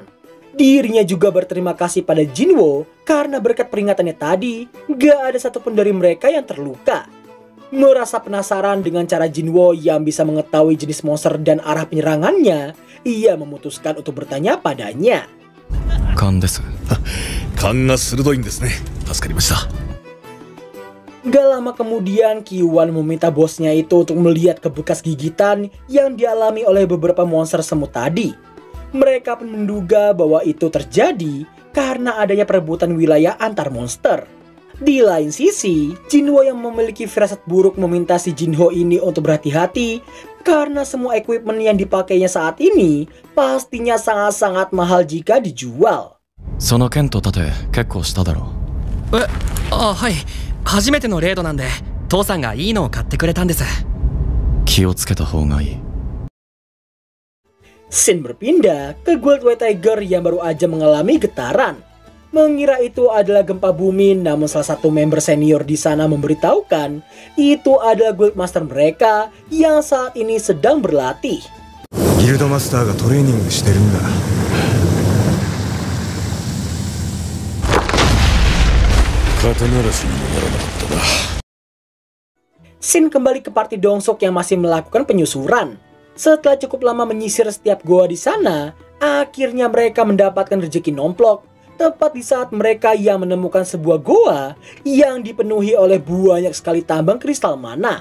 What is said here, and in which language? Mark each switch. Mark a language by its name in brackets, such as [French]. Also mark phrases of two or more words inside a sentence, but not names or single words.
[Indonesian] Dirinya juga berterima kasih pada Jinwo karena berkat peringatannya tadi, gak ada satupun dari mereka yang terluka. Merasa penasaran dengan cara Jinwo yang bisa mengetahui jenis monster dan arah penyerangannya, ia memutuskan untuk bertanya padanya. [Japanese] 勘です。勘が鋭いんですね。助かりました。 [Indonesian] Gak lama kemudian, Kiwan meminta bosnya itu untuk melihat ke bekas gigitan yang dialami oleh beberapa monster semut tadi. Mereka pun menduga bahwa itu terjadi karena adanya perebutan wilayah antar monster. Di lain sisi, Jinwo yang memiliki firasat buruk meminta si Jinho ini untuk berhati-hati karena semua equipment yang dipakainya saat ini pastinya sangat-sangat mahal jika dijual. [Japanese] その剣と盾結構しただろう。あ、はい。初めてのレードなんで、父さんがいいのを買ってくれたんです。気をつけた方がいい。 [Indonesian] Scene berpindah ke Gold White Tiger yang baru aja mengalami getaran. Mengira itu adalah gempa bumi, namun salah satu member senior di sana memberitahukan itu adalah [English] Guild Master [Indonesian] mereka yang saat ini sedang berlatih. [Japanese] ギルドマスターがトレーニングしてるんだ。お [Indonesian] Shin kembali ke party Dongsuk yang masih melakukan penyusuran. Setelah cukup lama menyisir setiap goa di sana, akhirnya mereka mendapatkan rezeki nomplok. Tepat di saat mereka yang menemukan sebuah goa yang dipenuhi oleh banyak sekali tambang kristal mana.